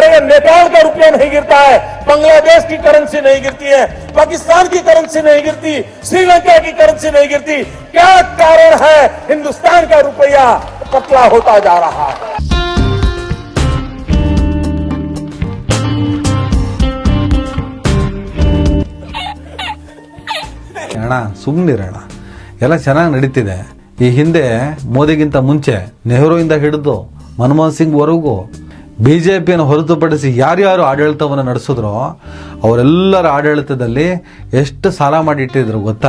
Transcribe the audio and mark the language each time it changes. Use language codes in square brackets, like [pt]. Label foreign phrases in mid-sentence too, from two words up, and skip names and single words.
[hi] केवल नेपाल का रुपया नहीं गिरता है, बांग्लादेश की करेंसी नहीं गिरती है, पाकिस्तान की करेंसी नहीं गिरती, श्रीलंका की करेंसी नहीं गिरती। क्या कारण है हिंदुस्तान का रुपया पतला होता जा रहा है? [kn] ಅಣ್ಣ ಸುಮ್ಮನಿರಣ್ಣ, ಎಲ್ಲ ಚೆನ್ನಾಗಿ ನಡೀತಿದೆ. ಈ ಹಿಂದೆ ಮೋದಿಗಿಂತ ಮುಂಚೆ ನೆಹರುವಿಂದ ಹಿಡಿದು ಮನಮೋಹನ್ ಸಿಂಗ್ ವರೆಗೂ ಬಿಜೆಪಿಯನ್ನು ಹೊರತುಪಡಿಸಿ ಯಾರ್ಯಾರು ಆಡಳಿತವನ್ನು ನಡೆಸಿದ್ರೋ ಅವರೆಲ್ಲರ ಆಡಳಿತದಲ್ಲಿ ಎಷ್ಟು ಸಾಲ ಮಾಡಿಟ್ಟಿದ್ರು ಗೊತ್ತಾ?